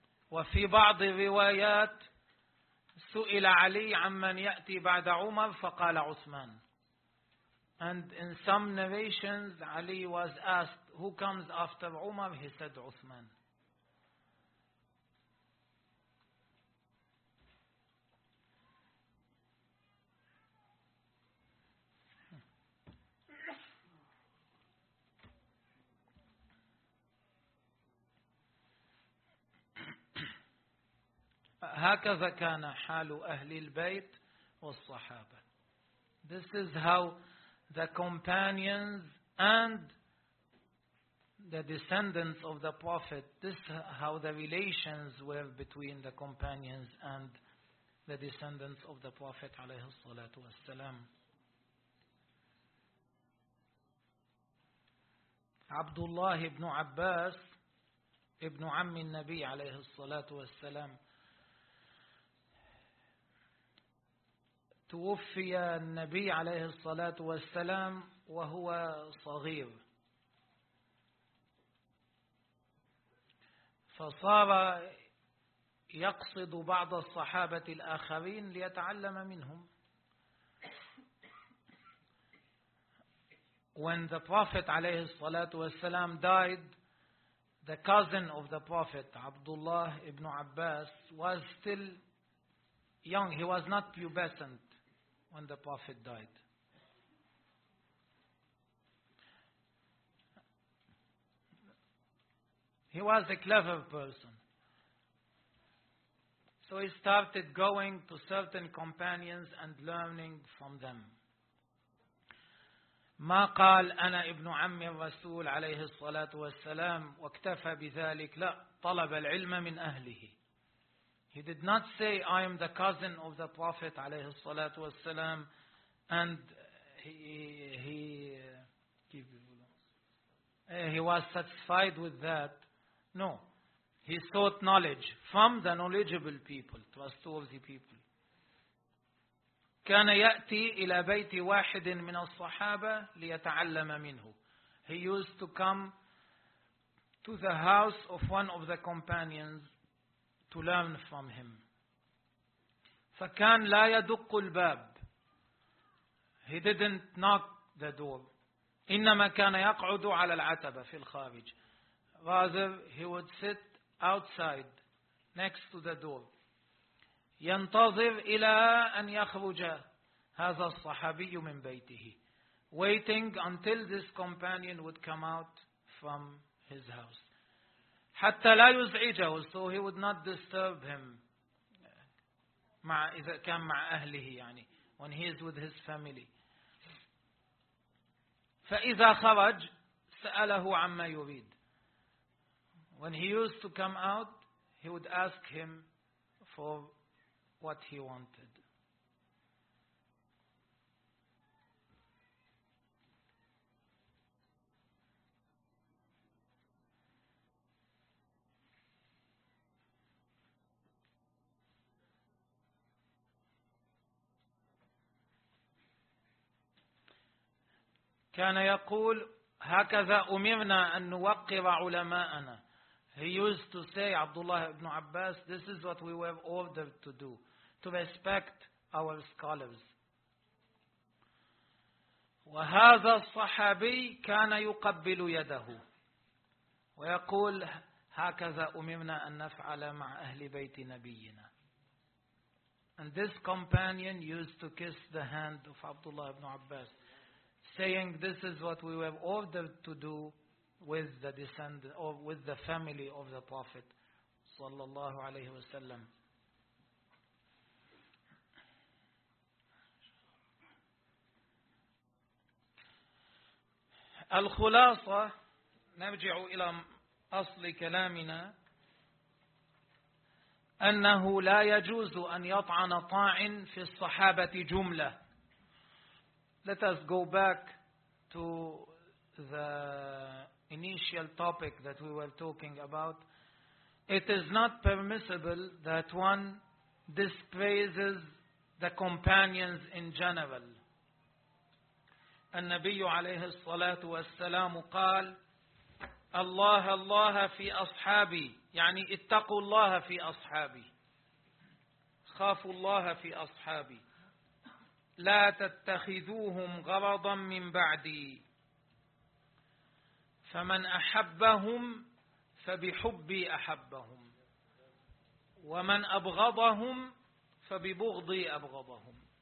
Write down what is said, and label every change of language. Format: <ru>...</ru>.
<ar>وفي بعض الروايات سئل علي عمن يأتي بعد عمر فقال عثمان.</ar> <en>And in some narrations Ali was asked who comes after Umar, he said Uthman.</en> <ar>هكذا كان حال أهل البيت والصحابة.</ar> <en>This is how the companions and the descendants of the Prophet, this is how the relations were between the companions and the descendants of the Prophet</en> <ar>عليه الصلاة والسلام. عبد الله بن عباس ابن عم النبي عليه الصلاة والسلام توفي النبي عليه الصلاة والسلام وهو صغير, فصار يقصد بعض الصحابة الآخرين ليتعلم منهم.</ar> <en>When the Prophet</en> <ar>عليه الصلاة والسلام</ar> <en>died, the cousin of the Prophet, Abdullah ibn Abbas, was still young. He was not pubescent when the Prophet died. He was a clever person. So he started going to certain companions and learning from them.</en> <ar>ما قال أنا ابن عم الرسول عليه الصلاة والسلام واكتفى بذلك. لا, طلب العلم من أهله.</ar> <en>He did not say, I am the cousin of the Prophet</en> <ar>عليه الصلاة والسلام,</ar> <en>and he was satisfied with that. No. He sought knowledge from the knowledgeable people, trustworthy people.</en> <ar>كان يأتي إلى بيت واحد من الصحابة ليتعلم منه.</ar> <en>He used to come to the house of one of the companions to learn from him.</en> <ar>فكان لا يدق الباب.</ar> <en>He didn't knock the door.</en> <ar>إنما كان يقعد على العتبة في الخارج.</ar> <en>Rather, he would sit outside, next to the door.</en> <ar>ينتظر إلى أن يخرج هذا الصحابي من بيته.</ar> <en>Waiting until this companion would come out from his house.</en> <ar>حتى لا يزعجه,</ar> <en>so he would not disturb him</en> <ar>مع, إذا كان مع أهله يعني,</ar> <en>when he is with his family.</en> <ar>فإذا خرج سأله عما يريد.</ar> <en>When he used to come out, he would ask him for what he wanted.</en> <ar>كان يقول هكذا أمرنا أن نوقر علماءنا.</ar> <en>He used to say, Abdullah ibn Abbas, this is what we were ordered to do, to respect our scholars.</en> <ar>وَهَذَا الصَّحَابِي كَانَ يُقَبِّلُ يَدَهُ وَيَقُولْ هَكَذَا أُمِرْنَا أَن نَفْعَلَ مَعْ أَهْلِ بَيْتِ نَبِيِّنَا.</ar> <en>And this companion used to kiss the hand of Abdullah ibn Abbas, saying, this is what we were ordered to do with the descendant or with the family of the Prophet</en> <ar>sallallahu alayhi wa sallam. الخلاصة نرجع إلى أصل كلامنا أنه لا يجوز أن يطعن طاعن في الصحابة جملة.</ar> <en>Let us go back to the initial topic that we were talking about. It is not permissible that one dispraises the companions in general.</en> <ar>النبي عليه الصلاة والسلام قال الله الله في أصحابي, يعني اتقوا الله في أصحابي, خافوا الله في أصحابي, لا تتخذوهم غرضا من بعدي, فمن أحبهم فبحبي أحبهم, ومن أبغضهم فببغضي أبغضهم.</ar>